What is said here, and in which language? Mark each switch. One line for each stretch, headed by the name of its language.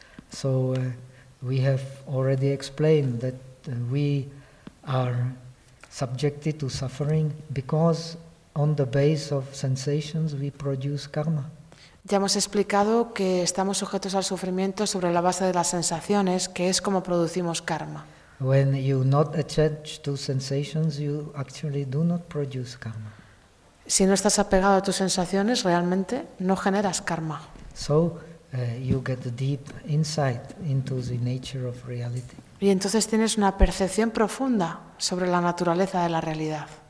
English: So we have already explained that we are subjected to suffering because on the base of sensations we produce karma.
Spanish: Ya hemos explicado que estamos sujetos al sufrimiento sobre la base de las sensaciones, que es como producimos karma.
English: When you not attach to sensations, you actually do not produce karma.
Spanish: Si no estás apegado a tus sensaciones, realmente no generas karma.
English: So you get a deep insight into the nature of reality.
Spanish: Y entonces tienes una percepción profunda sobre la naturaleza de la realidad.